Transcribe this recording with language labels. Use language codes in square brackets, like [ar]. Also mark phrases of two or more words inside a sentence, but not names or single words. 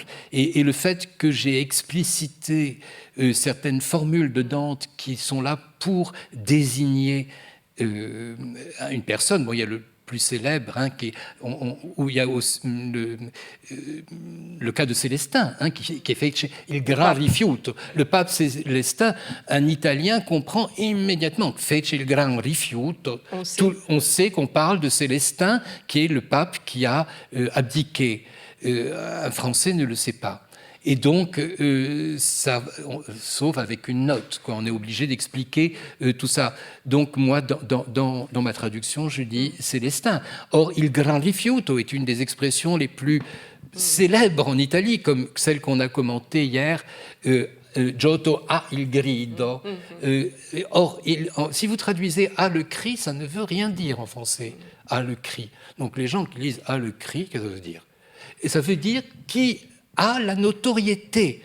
[fr] Et le fait que j'ai explicité certaines formules de Dante qui sont là pour désigner une personne. Bon, il y a le plus célèbre, où il y a aussi le cas de Célestin, qui est fait [it] il gran rifiuto. [fr] Le pape Célestin, un Italien, comprend immédiatement [it] fece il gran rifiuto. [fr] On sait qu'on parle de Célestin, qui est le pape qui a abdiqué. Un Français ne le sait pas. Et donc, sauf avec une note, on est obligé d'expliquer tout ça. Donc, moi, dans ma traduction, je dis Célestin. Or, [it] il gran rifiuto [fr] est une des expressions les plus célèbres en Italie, comme celle qu'on a commentée hier, Giotto a [it] il grido. [fr] Or, si vous traduisez a le cri, ça ne veut rien dire en français, a le cri. Donc les gens qui lisent a le cri, qu'est-ce que ça veut dire? Et ça veut dire qui a la notoriété.